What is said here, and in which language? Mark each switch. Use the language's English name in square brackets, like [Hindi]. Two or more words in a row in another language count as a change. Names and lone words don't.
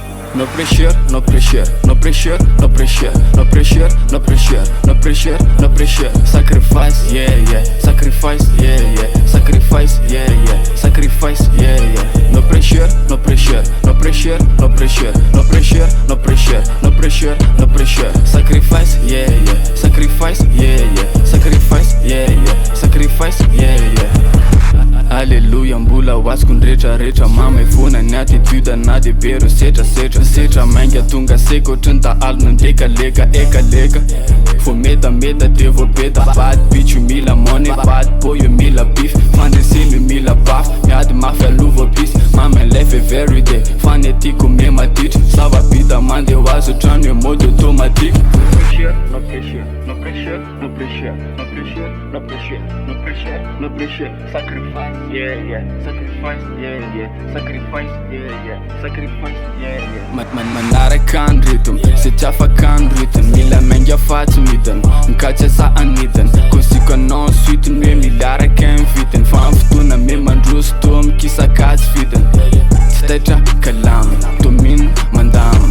[English] No pressure, no pressure, no pressure, no pressure, no pressure, no pressure, no pressure, no pressure. Sacrifice, yeah, yeah. Sacrifice, yeah, yeah. Sacrifice, yeah, yeah. Sacrifice, yeah, yeah. No pressure, no pressure, no pressure, no pressure, no pressure, no pressure, no pressure, no pressure. Sacrifice, yeah, yeah. Sacrifice, yeah, yeah. Sacrifice, yeah, yeah. Sacrifice, yeah, yeah. [Malagasy] Alléluia, mbola hoaziko ny rehetrarehetra mamefona ny attitude anaty bero setra mainga tonga seko otrany dahalo ny lekaleka ekaleka fo metameta de vo beta [English] bad bitch [Malagasy] io [English] mila money bad boy [Malagasy] io mila beef fandresiny io mila baf miady mafy alova pisy mame lefe very day fanetiko mematitry zava-bita mandeha hoazy otrano io [French] mode automatique. [English] No pressure, no pressure, no pressure, no pressure, no pressure, no pressure, no pressure. Sacrifice, yeah, yeah. Sacrifice, yeah, yeah. Sacrifice, yeah, yeah. Sacrifice, yeah, yeah. [Malagasy] Manaraka ny rhythm, sy afaka ny rytm. Mila mainga fatsy midiny, mikatsa sa anidiny. Kosiko anao suitiny hoe milaraka ny vitiny. Fa amin'ny fotoana me mandroso toa mikisakasy vidiny. Tsy taitra kalamy, domine mandamy.